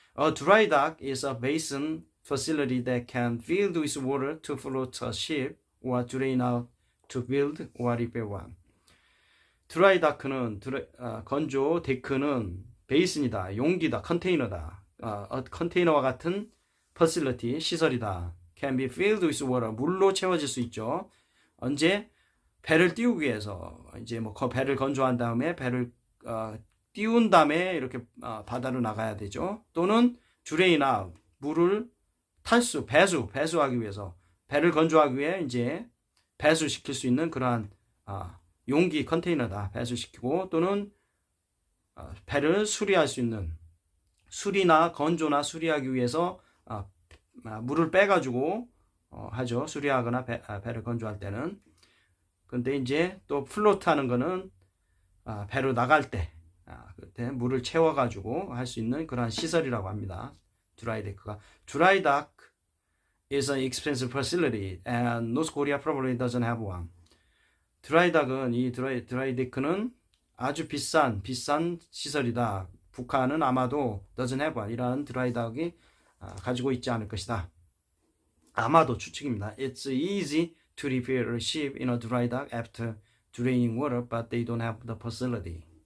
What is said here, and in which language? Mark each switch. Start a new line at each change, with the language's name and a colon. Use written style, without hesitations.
English: A dry dock is a basin facility that can fill with water to float a ship or drain out to build or repair one.
Korean: 드라이 다크는 건조 데크는 베이슨이다, 용기다, 컨테이너다. 컨테이너와 같은 facility, 시설이다.
English: Can be filled with water,
Korean: 물로 채워질 수 있죠. 언제? 배를 띄우기 위해서, 이제 뭐 배를 건조한 다음에 배를 띄운 다음에 이렇게 바다로 나가야 되죠. 또는
English: drain out,
Korean: 물을 배수하기 위해서, 배를 건조하기 위해 이제 배수시킬 수 있는 그러한 용기, 컨테이너다. 배수시키고, 또는 배를 수리할 수 있는, 수리나 건조나 수리하기 위해서 물을 빼가지고 하죠. 수리하거나 배를 건조할 때는. 근데 이제 또 플로트 하는 거는 배로 나갈 때 그때 물을 채워가지고 할 수 있는 그러한 시설이라고 합니다. 드라이데크가.
English: 드라이닥 is an expensive facility and North Korea probably doesn't have one.
Korean: 드라이닥은, 이 드라이데크는 아주 비싼 시설이다. 북한은 아마도
English: doesn't have one,
Korean: 이러한 드라이닥이 가지고 있지 않을 것이다. 아마도 추측입니다.
English: It's easy to repair a ship in a dry dock after draining water, but they don't have the facility.